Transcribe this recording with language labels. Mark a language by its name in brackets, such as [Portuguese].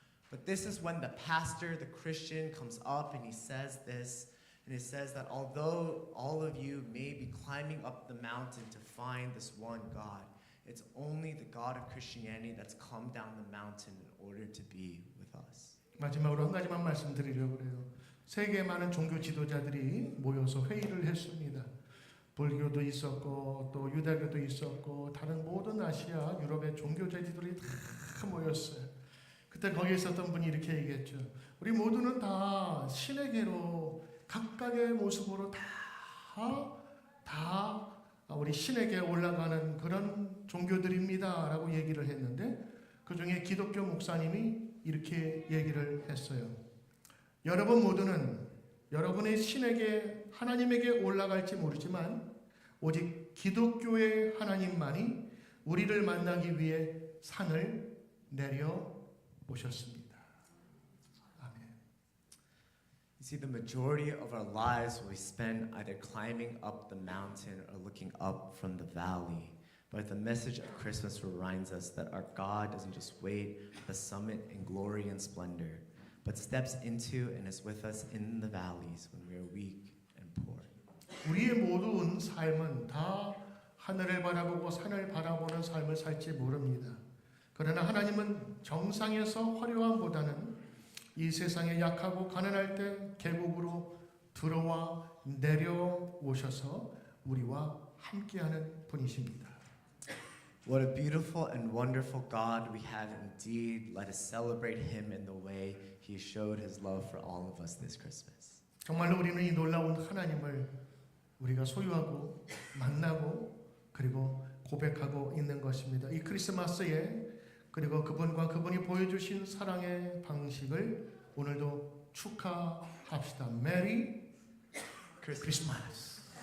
[English] But this is when the pastor, the Christian, comes up and he says this. And it says that although all of you may be climbing up the mountain to find this one God, it's only the God of Christianity that's come down the mountain in order to be with us. [Korean] 마지막으로 한 가지만 말씀드리려고 그래요. 세계의 많은 종교 지도자들이 모여서 회의를 했습니다. 불교도 있었고 또 유대교도 있었고 다른 모든 아시아, 유럽의 종교 지도자들이 다 모였어요. 그때 거기에 있었던 분이 이렇게 얘기했죠. 우리 모두는 다 신에게로 각각의 모습으로 다 우리 신에게 올라가는 그런 종교들입니다라고 얘기를 했는데 그 중에 기독교 목사님이 이렇게 얘기를 했어요. 여러분 모두는 여러분의 신에게 하나님에게 올라갈지 모르지만 오직 기독교의 하나님만이 우리를 만나기 위해 산을 내려 오셨습니다. [English] You see, the majority of our lives we spend either climbing up the mountain or looking up from the valley. But the message of Christmas reminds us that our God doesn't just wait at the summit in glory and splendor, but steps into and is with us in the valleys when we are weak and poor. [Korean] 우리의 모든 삶은 다 하늘을 바라보고 산을 바라보는 삶을 살지 모릅니다. 그러나 하나님은 정상에서 화려함보다는 이 세상에 약하고 가난할 때 계곡으로 들어와 내려오셔서 우리와 함께하는 분이십니다. [English] What a beautiful and wonderful God we have indeed. Let us celebrate Him in the way He showed His love for all of us this Christmas. [Korean] 정말로 우리는 이 놀라운 하나님을 우리가 소유하고 만나고 그리고 고백하고 있는 것입니다. 이 크리스마스에 그리고 그분과 그분이 보여주신 사랑의 방식을 오늘도 축하합시다. 메리 크리스마스.